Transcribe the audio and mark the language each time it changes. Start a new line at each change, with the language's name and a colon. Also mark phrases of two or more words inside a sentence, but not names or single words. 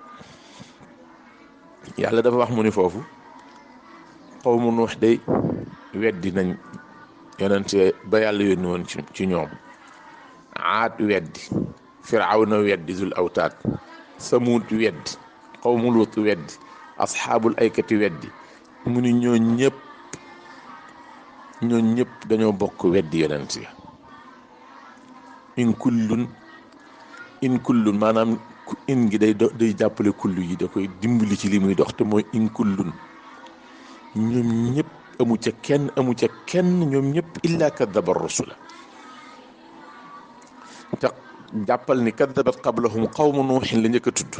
Wolof: yàlla dafa wax mu ni foofu qawmu nuux day weddi nañ yonente ba yàlla yónni woon ci ñoom. aad weddi, firawna weddi zul awtaad, samuud weddi, qawmu luut weddi, asxaabul aykati weddi. mu ni ñoo ñëpp dañoo bokk weddi yonent ya.
Arabic: إن كل
Wolof: maanaam in gi day jàppale kullu yi, da koy dimbali ci li muy dox te mooy
Arabic: إن كل
Wolof: ñoom ñëpp amu ca kenn ñoom ñëpp
Arabic: إلا كذب الرسل.
Wolof: te jàppal ni
Arabic: كذبت قبلهم قوم نوح
Wolof: la njëkk a tudd.